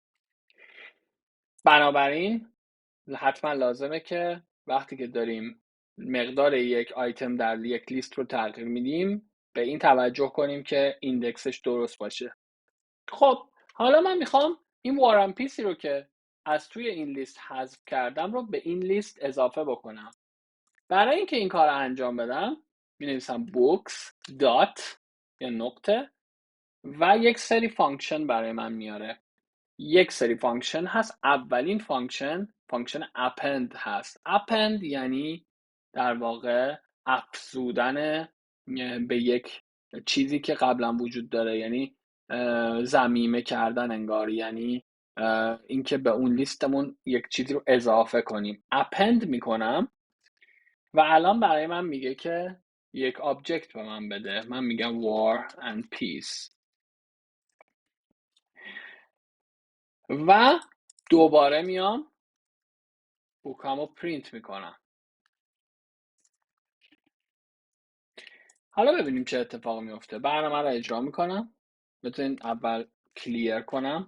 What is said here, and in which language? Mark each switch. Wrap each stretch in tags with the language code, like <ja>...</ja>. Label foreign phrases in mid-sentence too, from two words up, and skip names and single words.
<fa>بنابراین حتما لازمه که وقتی که داریم مقدار یک آیتم در یک لیست رو تغییر میدیم به این توجه کنیم که ایندکسش درست باشه. خب حالا من میخوام این وارمپیسی رو که از توی این لیست حذف کردم رو به این لیست اضافه بکنم. برای اینکه این کار رو انجام بدم می‌نویسم books dot یا نقطه و یک سری فانکشن برای من میاره. یک سری فانکشن هست. اولین فانکشن append هست. append یعنی در واقع افزودن به یک چیزی که قبلا وجود داره، یعنی ضمیمه کردن انگار، یعنی اینکه به اون لیستمون یک چیزی رو اضافه کنیم. append میکنم و الان برای من میگه که یک آبجکت به من بده. من میگم war and peace و دوباره میام بوکامو پرینت میکنم. حالا ببینیم چه اتفاقی میفته. برنامه رو اجرا میکنم. بتونین اول کلیر کنم.</fa>